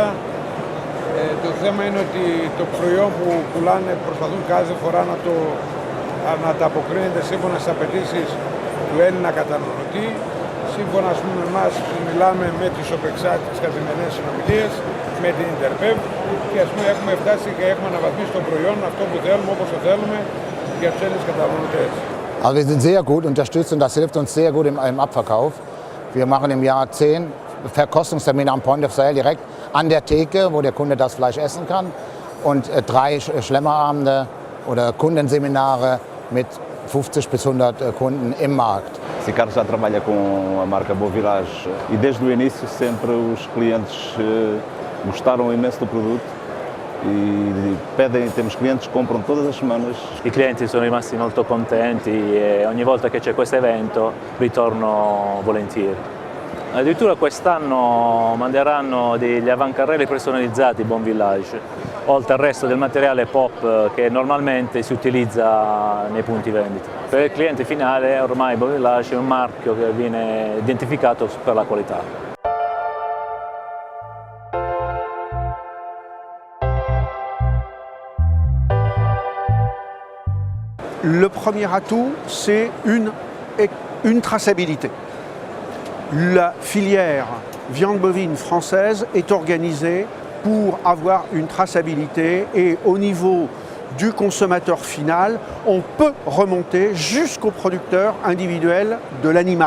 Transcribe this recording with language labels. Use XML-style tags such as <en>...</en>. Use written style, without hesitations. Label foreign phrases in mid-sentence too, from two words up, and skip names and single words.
<el>Το θέμα είναι ότι το προϊόν που πουλάνε προσπαθούν κάθε φορά να τα αποκρίνεται σύμφωνα στις απαιτήσεις του Έλληνα καταναλωτή. Σύμφωνα με εμάς που μιλάμε με τη Σοπεξά, τις καθημερινές συνομιλίες, με την Interpev και έχουμε φτάσει και έχουμε αναβαθμίσει το προϊόν αυτό που θέλουμε, όπως το θέλουμε για τους Έλληνες καταναλωτές.</el> <de>Also wir sind sehr gut unterstützt und das hilft uns sehr gut im Abverkauf. Wir machen im Jahr 10 Verkostungstermine am</de> <en>Point of Sale</en> <de>direkt an der Theke, wo der Kunde das Fleisch essen kann, und 3 Schlemmerabende oder Kundenseminare mit 50 bis 100 Kunden im Markt.</de> <pt>Ricardo já trabalha com a marca Beau Village e desde o início sempre os clientes gostaram imenso do produto e temos clientes que compram todas as semanas.</pt> <it>I clienti sono rimasti molto contenti e ogni volta che c'è questo evento ritorno volentieri. Addirittura quest'anno manderanno degli avancarrelli personalizzati Beau Village, oltre al resto del materiale pop che normalmente si utilizza nei punti vendita. Per il cliente finale ormai Beau Village è un marchio che viene identificato per la qualità.</it> <fr>Le premier atout, c'est une traçabilité. La filière viande bovine française est organisée pour avoir une traçabilité et au niveau du consommateur final, on peut remonter jusqu'au producteur individuel de l'animal.</fr>